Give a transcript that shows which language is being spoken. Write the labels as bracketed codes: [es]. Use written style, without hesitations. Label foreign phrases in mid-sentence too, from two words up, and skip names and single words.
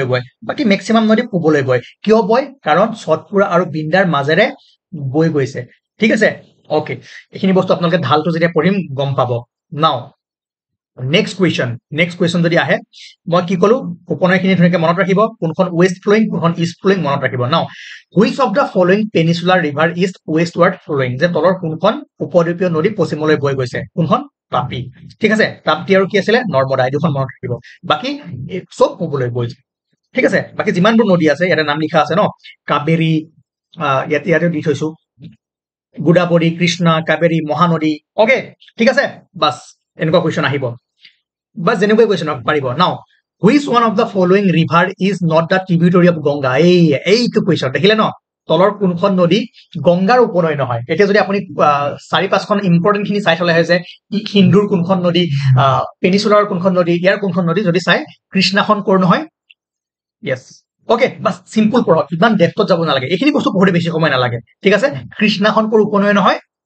[as] বয় বাকী মেক্সিমাম নদী পূবলৈ বয় কিয় বয় কাৰণ সতপুৰা আৰু বিন্দাৰ মাজেৰে বৈ গৈছে ঠিক আছে অকে এইখিনি বস্তু আপোনালোকে ঢালটো যেতিয়া পঢ়িম গম পাব [en] now next question [as] যদি আহে মই কি ক'লো উপনৈখিনি ধুনীয়াকৈ মনত ৰাখিব কোনখন [en] west flowing [as] কোনখন [en] east flowing [as] মনত ৰাখিব [en] now which of the following peninsular river east westward flowing [as] যে তলৰ কোনখন উপদ্বীপীয় নদী পশ্চিমলৈ বৈ গৈছে কোনখন তাপি ঠিক আছে তাপ্তি আৰু কি আছিলে নৰ্মদা এই দুখন মনত ৰাখিব বাকী চব পূবলৈ বৈ যায় ঠিক আছে বাকী যিমানবোৰ নদী আছে ইয়াতে নাম লিখা আছে ন কাবেৰী ইয়াতে দি থৈছো গোদাবৰী কৃষ্ণা কাবেৰী মহানদী অকে ঠিক আছে বাছ এনেকুৱা কুৱেশ্যন আহিব বা যেনেকৈ কুৱেশ্যন পাৰিব [en] now which one of the following river is not the tributary of Ganga [as] এইটো কুৱেশ্যন দেখিলে ন তলৰ কোনখন নদী গংগাৰ উপনৈ নহয় এতিয়া যদি আপুনি 4-5খন ইম্পৰ্টেণ্ট খিনি চাই থলে হয় যে সিন্ধুৰ কোনখন নদী পেনিচুলাৰ কোনখন নদী ইয়াৰ কোনখন নদী যদি চাই কৃষ্ণাখন ক'ৰ নহয় [en] yes okay [as] বাছ চিম্পল পঢ়ক ইমান ডেপথত যাব নালাগে এইখিনি বস্তু পঢ়োতে বেছি সময় নালাগে ঠিক আছে কৃষ্ণাখন ক'ৰ উপনৈ নহয়